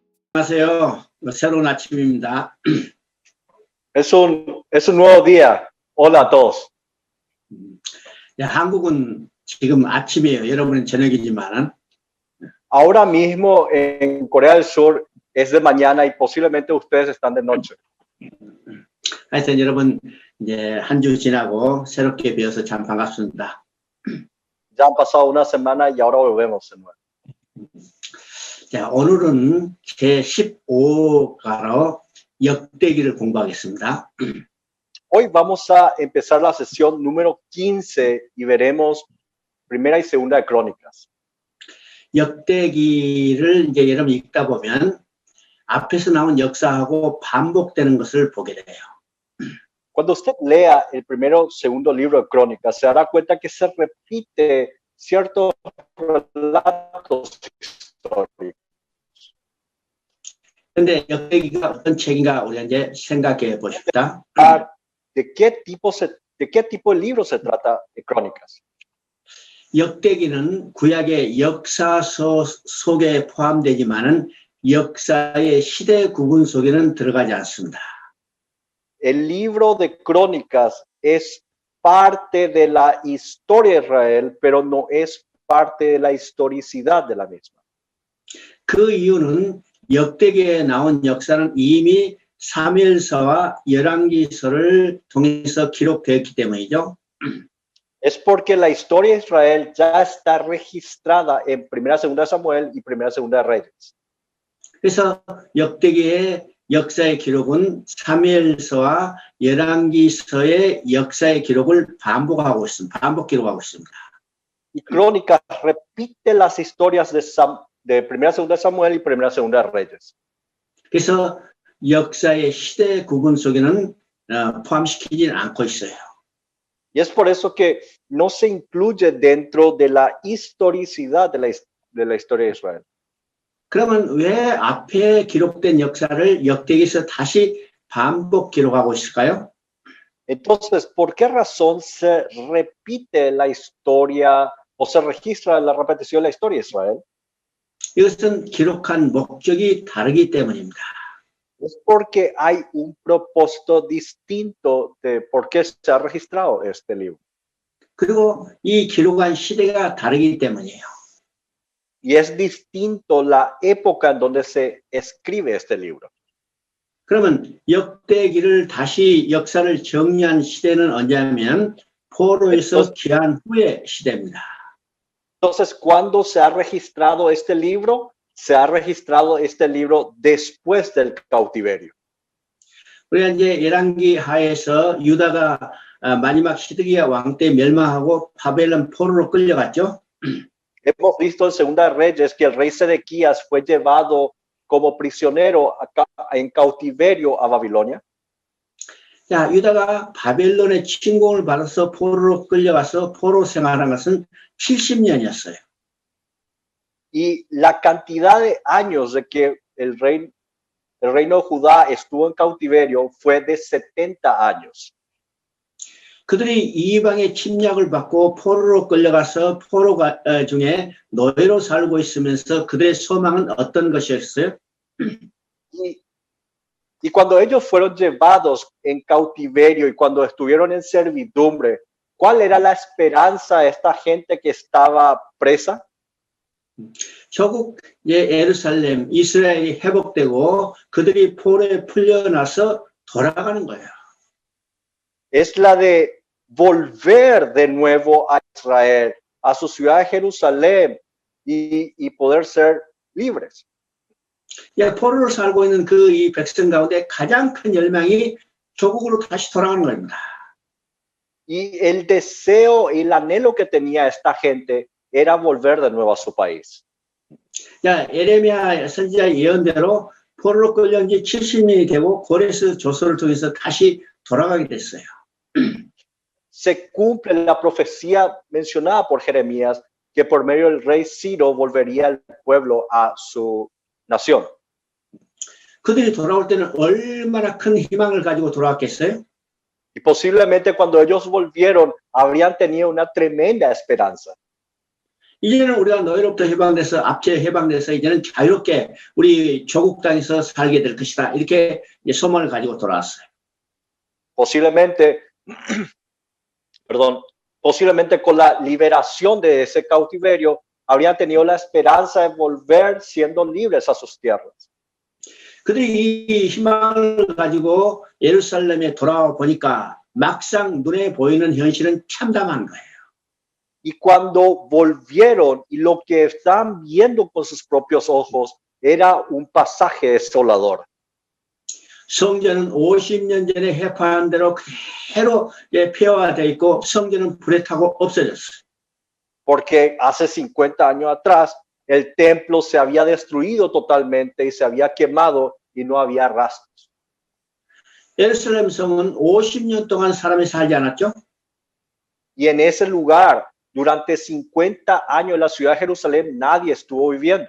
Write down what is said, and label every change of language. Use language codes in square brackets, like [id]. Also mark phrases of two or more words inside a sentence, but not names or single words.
[ko] 안녕하세요. 새로운 아침입니다. [es] Es un nuevo día. Hola a todos. [ko] 한국은 지금 아침이에요. 여러분은 저녁이지만. [es] Ahora mismo en Corea del Sur es de mañana y posiblemente ustedes están de noche. [ko] 하여튼 여러분 이제 한 주 지나고 새롭게 뵈어서 참 반갑습니다. [es] Ya han pasado una semana y ahora volvemos de nuevo. [ko] 자, 오늘은 제15가로 역대기를 공부하겠습니다. [es] Hoy vamos a empezar la sesión número 15 y veremos primera y segunda de Crónicas. [ko] 역대기를 이제 여러분 읽다 보면 앞에서 나온 역사하고 반복되는 것을 보게 돼요. [es] Cuando usted lea el primero y segundo libro de Crónicas, se dará cuenta que se repite ciertos relatos históricos. [ko] 그런데 역대기가 어떤 책인가 우리가 이제 생각해 보십시다. [es] ¿De qué tipo de libro se trata de Crónicas? [ko] 역대기는 구약의 역사서 속에 포함되지만은 역사의 시대 구분 속에는 들어가지 않습니다. [es] El libro de Crónicas es parte de la historia de Israel, pero no es parte de la historicidad de la misma. [ko] 그 이유는 역대기에 나온 역사는 이미 사무엘서와 열왕기서를 통해서 기록되었기 때문이죠. [es] Es porque la historia de Israel ya está registrada en Primera, Segunda de Samuel y Primera, Segunda de Reyes. [ko] 그래서 역대기의 역사의 기록은 사무엘서와 열왕기서의 역사의 기록을 반복 기록하고 있습니다. [es] Y Crónicas repite las historias de Primera, Segunda de Samuel y Primera, Segunda de Reyes. [ko] 그래서 역사의 시대 구분 속에는 포함시키지는 않고 있어요. [es] Y es por eso que no se incluye dentro de la historicidad de la historia de Israel. [ko] 그러면 왜 앞에 기록된 역사를 역대기에서 다시 반복 기록하고 있을까요? [es] Entonces, ¿por qué razón se repite la historia o se registra la repetición de la historia de Israel? [ko] 이것은 기록한 목적이 다르기 때문입니다. [es] Es porque hay un propósito distinto de por qué se ha registrado este libro. [ko] 그리고 이 기록한 시대가 다르기 때문이에요. [es] Y es distinto la época en donde se escribe este libro. [ko] 그러면 역대기를 다시 역사를 정리한 시대는 언제냐면 포로에서 귀환 후의 시대입니다. [es] Entonces, ¿cuándo se ha registrado este libro? Se ha registrado este libro después del cautiverio. [ko] 우리가 이제 열왕기 하에서 유다가 마지막 시드기야 왕 때 멸망하고 바벨론 포로로 끌려갔죠. [es] Hemos visto en Segunda de Reyes que el rey Sedequías fue llevado como prisionero en cautiverio a Babilonia. [ko] 자, 유다가 바벨론의 침공을 받아서 포로로 끌려가서 포로 생활한 것은 70년이었어요. [es] Y la cantidad de años de que el reino de Judá estuvo en cautiverio fue de 70 años. [ko] 그들이 이방의 침략을 받고 포로로 끌려가서 포로 중에 노예로 살고 있으면서 그들의 소망은 어떤 것이었어요? [es] Y cuando ellos fueron llevados en cautiverio y cuando estuvieron en servidumbre, ¿cuál era la esperanza de esta gente que estaba presa? [ko] 조국 예루살렘 이스라엘이 회복되고 그들이 포로에 풀려나서 돌아가는 거예요. [es] Es la de volver de nuevo a Israel, a su ciudad de Jerusalén y poder ser libres. [ko] 포로로 살고 있는 그 이 백성 가운데 가장 큰 열망이 조국으로 다시 돌아가는 겁니다. [es] Y el deseo y el anhelo que tenía esta gente era volver de nuevo a su país. [ko] 예레미야 선지자 예언대로 포로로 끌려온 지 70년이 되고 고레스 조서를 통해서 다시 돌아가게 됐어요. [es] Se cumple la profecía mencionada por Jeremías que por medio del rey Ciro volvería el pueblo a su nación. [ko] 그들이 돌아올 때는 얼마나 큰 희망을 가지고 돌아왔겠어요? [es] Y posiblemente cuando ellos volvieron habrían tenido una tremenda esperanza. [ko] 이제는 우리가 너희로부터 해방돼서 압제 해방돼서 이제는 자유롭게 우리 조국 땅에서 살게 될 것이다. 이렇게 소망을 가지고 돌아왔어요. [es] Posiblemente, perdón, posiblemente con la liberación de ese cautiverio habrían tenido la esperanza de volver siendo libres a sus tierras. [ko] 그들이 이 희망을 가지고 예루살렘에 돌아와 보니까 막상 눈에 보이는 현실은 참담한 거예요. [es] Y cuando volvieron y lo que estaban viendo con sus propios ojos era un pasaje desolador. [ko] 성전은 50년 전에 해파한 대로 그대로 폐허되어 있고 성전은 불에 타고 없어졌어요. [es] Porque hace 50 años atrás el templo se había destruido totalmente y se había quemado y no había rastros. [ko] 예루살렘 성은 50년 동안 사람이 살지 않았죠? [es] Y en ese lugar, durante 50 años en la ciudad de Jerusalén, nadie estuvo viviendo.